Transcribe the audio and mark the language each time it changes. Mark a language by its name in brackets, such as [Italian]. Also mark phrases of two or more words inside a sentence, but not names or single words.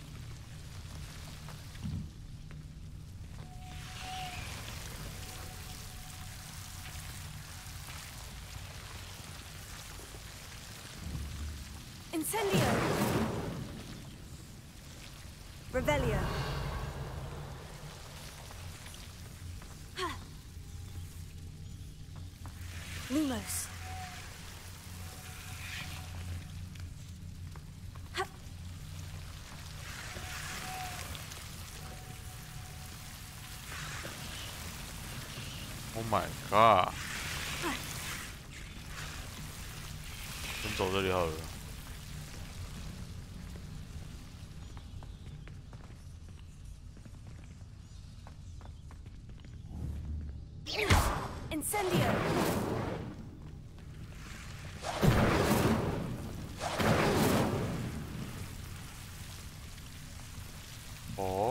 [Latin] Incendio. Revelio. Lumos. [English] Oh my god！ [Chinese] 先走这里好了。 [Latin] Incendio. Oh.